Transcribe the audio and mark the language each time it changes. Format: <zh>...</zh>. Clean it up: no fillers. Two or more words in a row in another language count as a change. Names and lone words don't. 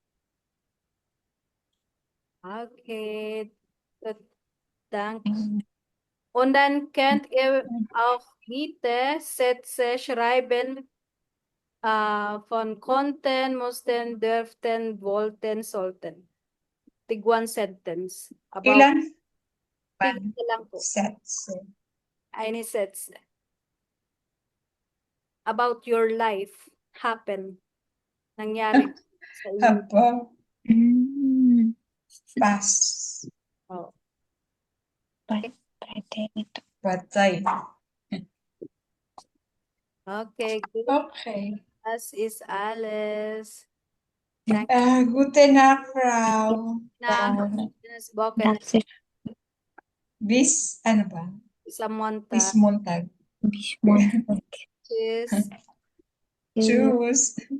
<de>Okay. Gut. Danke. Und dann könnt ihr auch bitte Sätze schreiben von konnten, mussten, dürften, wollten, sollten.</de> <tl>Tig</tl> <en>one sentence.</en> <tl>About Ilan? tig lang po.</tl> <en>Sets. Any Sätze. About your life happen.</en> <tl>Nangyari sa inyo. Habo. Mm. Pas. Oh.</tl> <es>Pretérito.</es> <tl>Patay.</tl> <en>Okay, good. Okay.</en> <de>Das ist alles. Gute Nacht, Frau.</de> <en>Na, spoken</en> <de>Das ist Bis,</de> <tl>ano ba?</tl> <de>sa Montag. Bis Montag. bis Montag. Tschüss. Tschüss.</de>